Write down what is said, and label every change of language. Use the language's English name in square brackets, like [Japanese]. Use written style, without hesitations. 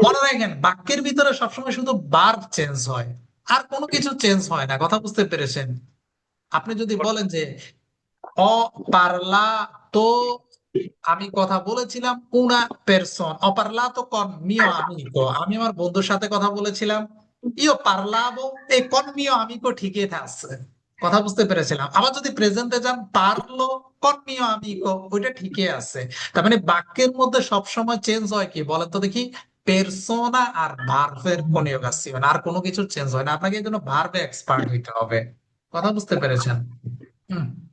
[Bangla] মনে রাখেন, বাক্যের ভিতরে সবসময় শুধু ভার্ব চেঞ্জ হয়, আর কোনো কিছু চেঞ্জ হয় না। কথা বুঝতে পেরেছেন? আপনি যদি বলেন যে অ পারলা তো আমি কথা বলেছিলাম [Italian] una persona, ho parlato con mio amico, [Bangla] আমি আমার বন্ধুর সাথে কথা বলেছিলাম। [Italian] io parlavo e con mio amico [Bangla] ঠিকই আছে। কথা বুঝতে পেরেছিলাম? আবার যদি প্রেজেন্টে যান, পারলো [Italian] con mio amico, [Bangla] ওইটা ঠিকই আছে। তার মানে বাক্যের মধ্যে সবসময় চেঞ্জ হয় কি বলেন তো দেখি? পেরসোনা আর ভার্বের কনিউগাসিয়ন, আর কোনো কিছু চেঞ্জ হয় না। আপনাকে এই জন্য ভার্বে এক্সপার্ট হইতে হবে। কথা বুঝতে পেরেছেন? হুম।